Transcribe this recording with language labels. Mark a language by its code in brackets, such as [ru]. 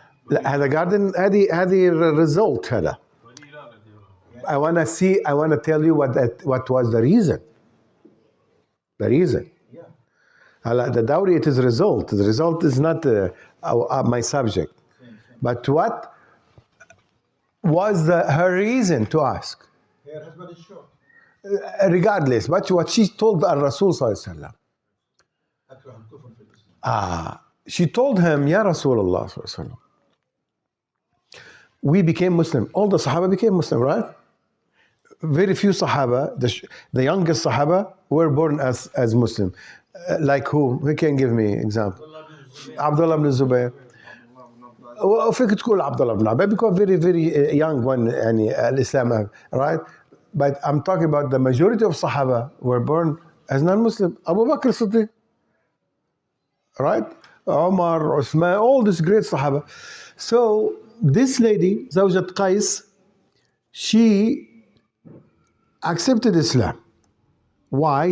[ar] هذا [en] garden [ar] هذه [en] result [ar] هذا. [en] I want to tell you what was the reason. The reason. Yeah. The dowry, it is result. The result is not my subject. But what was her reason to ask? Her husband is short. Regardless, but what she told Rasul sallallahu alaihi wasallam. [ar] أكره الكفر في الإسلام. [en] She told him, Ya Rasulullah sallallahu alaihi wasallam, we became Muslim. All the Sahaba became Muslim, right? Very few Sahaba, the youngest Sahaba, were born as Muslim. Like who? Who can give me example? Abdullah ibn Zubayr. [ar] فيك تقول عبد الله بن عباس [en] because very young one [ar] يعني [en] Islam, right? But I'm talking about the majority of Sahaba were born as non-Muslim. Abu Bakr Siddiq, right? Umar, Uthman, all these great Sahaba. So this lady, Zawjat Qais, she accepted Islam. Why?